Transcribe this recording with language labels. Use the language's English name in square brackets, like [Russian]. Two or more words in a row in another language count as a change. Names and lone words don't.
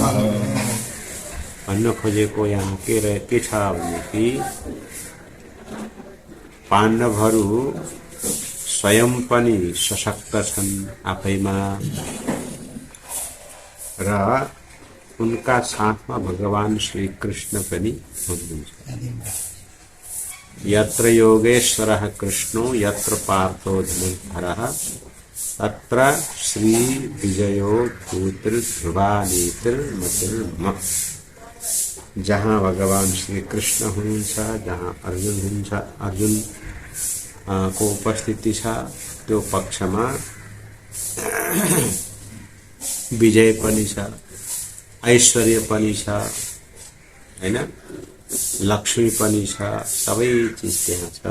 [Nepali] भन्न खोजेको यहाँ के छ भने कि पाण्डवहरू स्वयं पनि सशक्त छन् आफैमा र उनका साथमा भगवान श्री कृष्ण पनि हुनुहुन्छ। [Sanskrit] यत्र योगेश्वरः कृष्णो यत्र पार्थो धनुर्धरः तत्र श्री विजयो भूतिर्ध्रुवानीतिर्मतिर्म। [Nepali] जहाँ भगवान श्री कृष्ण हुनुहुन्छ, जहाँ अर्जुन हुनुहुन्छ, अर्जुन को उपस्थिति छ, त्यो पक्षमा विजय पनि छ, ऐश्वर्य पनि छ, हैन, लक्ष्मी पनि छ, सबै चीज त्यहाँ छ।